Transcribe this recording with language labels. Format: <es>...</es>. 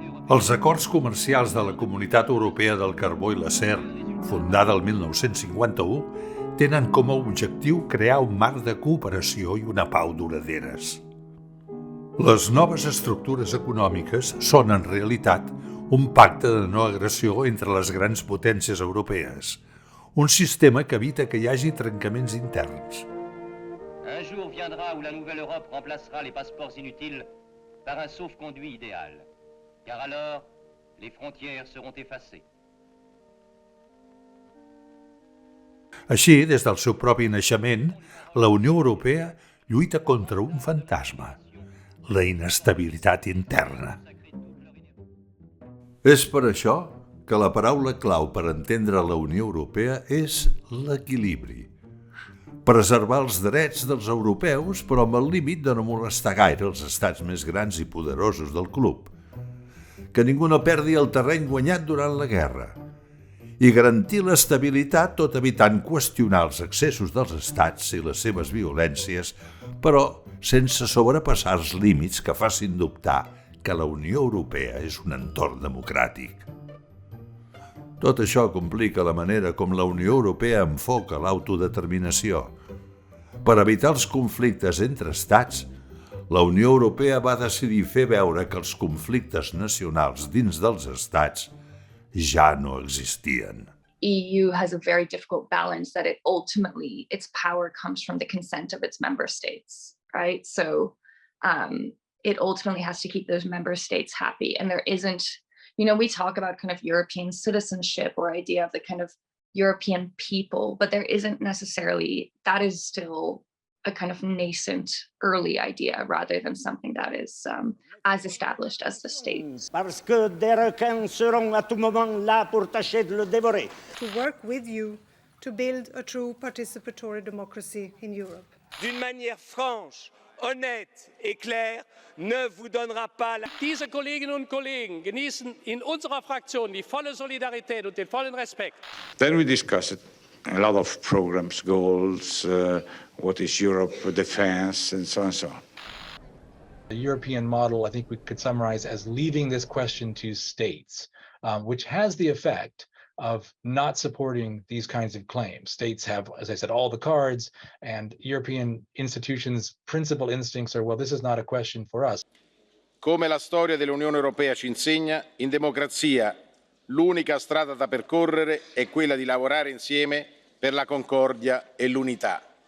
<ca>Els acords comercials de la Comunitat Europea del Carbó i l'Acer, fundada el 1951, tenen com a objectiu crear un marc de cooperació i una pau duraderes. Les noves estructures econòmiques són, en realitat, un pacte de no agressió entre les grans potències europees, un sistema que evita que hi hagi trencaments interns.</ca> <fr>Un jour viendra où la nouvelle Europe remplacera les passeports inutiles par un sauf-conduit idéal, car alors les frontières seront effacées.</fr> <ca>Així, des del seu propi naixement, la Unió Europea lluita contra un fantasma, la inestabilitat interna. És per això que la paraula clau per entendre la Unió Europea és l'equilibri. Preservar els drets dels europeus, però amb el límit de no molestar gaire els estats més grans i poderosos del club. Que ningú no perdi el terreny guanyat durant la guerra. I garantir l'estabilitat tot evitant qüestionar els excessos dels estats i les seves violències, però sense sobrepassar els límits que facin dubtar que la Unió Europea és un entorn democràtic. Tot això complica la manera com la Unió Europea enfoca l'autodeterminació. Per evitar els conflictes entre estats, la Unió Europea va decidir fer veure que els conflictes nacionals dins dels estats ja no existien.</ca> <en>EU has a very difficult balance that its power comes from the consent of its member states, right? So it ultimately has to keep those member states happy. And there isn't, we talk about kind of European citizenship or idea of the kind of European people, but there isn't necessarily, that is still a kind of nascent early idea rather than something that is as established as the state.</en> <fr>Parce que des requins seront à tout moment là pour tâcher de le dévorer.</fr> <en>To work with you to build a true participatory democracy in Europe.</en> <fr>D'une manière franche, honnête et claire, ne vous donnera pas la...</fr> <de>Diese Kolleginnen und Kollegen genießen in unserer Fraktion die volle Solidarität und den vollen Respekt.</de> <en>Then we discussed a lot of programs, goals, what is Europe, defense, and so on and so on. The European model, I think we could summarize as leaving this question to states, which has the effect of not supporting these kinds of claims. States have, as I said, all the cards, and European institutions' principal instincts are, well, this is not a question for us.</en> <it>Come la storia dell'Unione Europea ci insegna, in democrazia l'unica strada da percorrere è quella di lavorare insieme per la concordia e l'unità.</it>